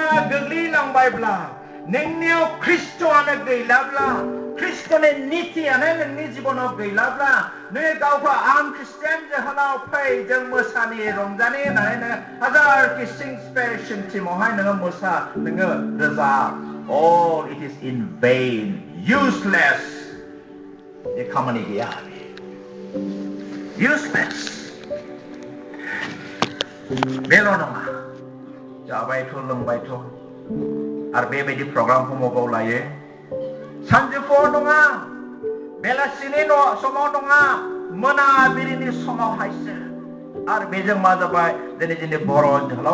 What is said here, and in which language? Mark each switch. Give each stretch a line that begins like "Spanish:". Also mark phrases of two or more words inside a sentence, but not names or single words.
Bodo: गोग्लैलांबायब्ला नोंनियाव ख्रिस्ट'आनो गैलाब्ला ख्रिस्ट'नि नितियानो नोंनि जिबनाव गैलाब्ला नोङो गावखौ आं ख्रिस्टियान जोहोलाव फै जों मोसानि रंजानि होननानै नोङो हाजारखि सिं टिमावहाय नोङो मोसा नोङो रोजाब
English: all it is in vain useless
Bodo: बे खामानि गैया useless बेल' नङा जाबायथ' लोंबायथ' आरो बेबायदि प्रग्रामखौ मबाव लायो सानजौफुआव नङा बेलासिनि समाव नङा मोनाबिलिनि समावहायसो आरो बेजों मा जाबाय दिनै जोंनि बर' जोहोलाव